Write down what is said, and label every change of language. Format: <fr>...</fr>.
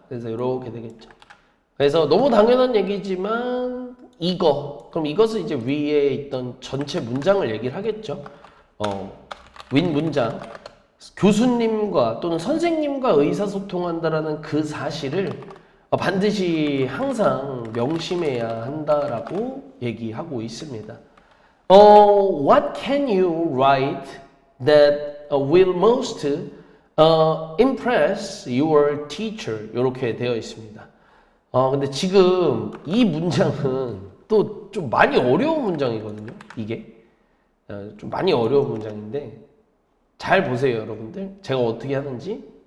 <ko>그래서 이렇게 되겠죠. 그래서 너무 당연한 얘기지만 그럼 이것은 이제 위에 있던 전체 문장을 얘기를 하겠죠. 윗 문장. 교수님과 또는 선생님과 의사소통한다라는 그 사실을 반드시 항상 명심해야 한다라고 얘기하고 있습니다.</ko> <en>What can you write that will most impress your teacher?</en> <ko>이렇게 되어 있습니다. 근데 지금 이 문장은 또 좀 많이 어려운 문장이거든요. 이게 좀 많이 어려운 문장인데 잘 보세요, 여러분들. 제가 어떻게 하는지.</ko>